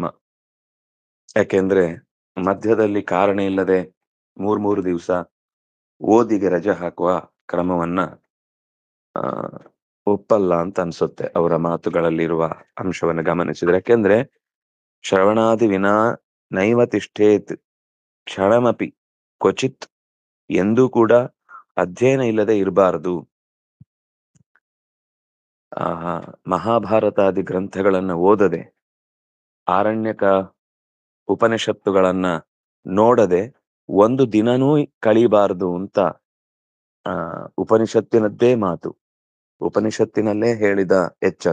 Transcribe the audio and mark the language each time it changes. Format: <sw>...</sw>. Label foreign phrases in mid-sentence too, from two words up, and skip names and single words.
<kn>ಯಾಕೆಂದ್ರೆ ಮಧ್ಯದಲ್ಲಿ ಕಾರಣ ಇಲ್ಲದೆ 3 ದಿವಸ ಓದಿಗೆ ರಜೆ ಹಾಕುವ ಕ್ರಮವನ್ನ ಒಪ್ಪಲ್ಲ ಅಂತ ಅನ್ಸುತ್ತೆ ಅವರ ಮಾತುಗಳಲ್ಲಿರುವ ಅಂಶವನ್ನು ಗಮನಿಸಿದ್ರೆ.</kn> <sa>ಯಾಕೆಂದ್ರೆ ಶ್ರವಣಾದಿ ವಿನಾ ನೈವ ತಿಷ್ಠೇತ್ ಕ್ಷಣಮಪಿ ಕ್ವಚಿತ್,</sa> <kn>ಎಂದೂ ಕೂಡ ಅಧ್ಯಯನ ಇಲ್ಲದೆ ಇರಬಾರದು. ಮಹಾಭಾರತಾದಿ ಗ್ರಂಥಗಳನ್ನ ಓದದೆ, ಆರಣ್ಯಕ ಉಪನಿಷತ್ತುಗಳನ್ನ ನೋಡದೆ ಒಂದು ದಿನನೂ ಕಳೀಬಾರದು ಅಂತ ಉಪನಿಷತ್ತಿನದ್ದೇ ಮಾತು, ಉಪನಿಷತ್ತಿನಲ್ಲೇ ಹೇಳಿದ ಎಚ್ಚರ.</kn>